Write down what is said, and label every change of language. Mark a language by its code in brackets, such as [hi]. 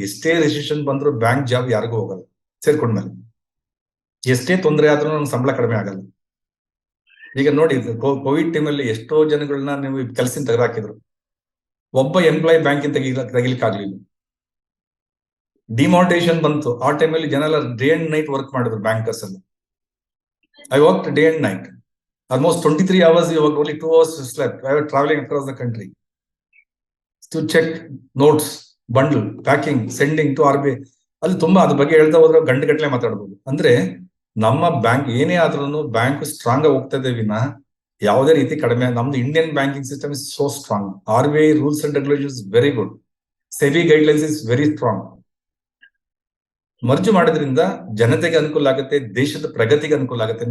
[kn] ಎಷ್ಟೇ ರೆಸಿಷನ್ ಬಂದ್ರು bank job ಯಾರಿಗೂ ಹೋಗಲ್ಲ. ಸೇರ್ಕೊಂಡ್ಮೇಲೆ ಎಷ್ಟೇ ತೊಂದರೆ ಆದ್ರೂ ನಮ್ಗೆ ಸಂಬಳ ಕಡಿಮೆ ಆಗಲ್ಲ. ಈಗ ನೋಡಿ, ಕೋವಿಡ್ ಟೈಮಲ್ಲಿ ಎಷ್ಟೋ ಜನಗಳನ್ನ ನೀವು ಕೆಲಸ ತೆಗೆದಾಕಿದ್ರು. ಒಬ್ಬ ಎಂಪ್ಲಾಯಿ ಬ್ಯಾಂಕಿಂದ ತೆಗಿಲಿಕ್ಕಾಗ್ಲಿಲ್ಲ. ಡಿಮಾನಿಟೈಸೇಷನ್ ಬಂತು. ಆ ಟೈಮಲ್ಲಿ ಜನ ಎಲ್ಲ ಡೇ ಅಂಡ್ ನೈಟ್ ವರ್ಕ್ ಮಾಡಿದ್ರು ಬ್ಯಾಂಕರ್ಸ್ ಅಲ್ಲಿ. [en] I worked day and night. Almost 23 hours, you worked, only 2 hours slept. I was traveling across the country to check notes, bundle, packing, sending to RBI. [kn] ಅಲ್ಲಿ ತುಂಬಾ ಅದ್ರ ಬಗ್ಗೆ ಹೇಳ್ತಾ ಹೋದ್ರೆ ಗಂಟೆಗಟ್ಟಲೆ ಮಾತಾಡ್ಬೋದು. ಅಂದ್ರೆ ನಮ್ಮ ಬ್ಯಾಂಕ್ ಏನೇ ಆದ್ರೂ ಬ್ಯಾಂಕ್ ಸ್ಟ್ರಾಂಗ್ ಆಗಿ ಹೋಗ್ತಾ ಇದೆ ವಿನ ಯಾವುದೇ ರೀತಿ ಕಡಿಮೆ. [en] ನಮ್ದು Indian banking system is so strong. RBI rules and regulations very good. SEBI guidelines is very strong. [kn] ಮರ್ಜು ಮಾಡೋದ್ರಿಂದ ಜನತೆಗೆ ಅನುಕೂಲ ಆಗುತ್ತೆ, ದೇಶದ ಪ್ರಗತಿಗೆ ಅನುಕೂಲ ಆಗುತ್ತೆ.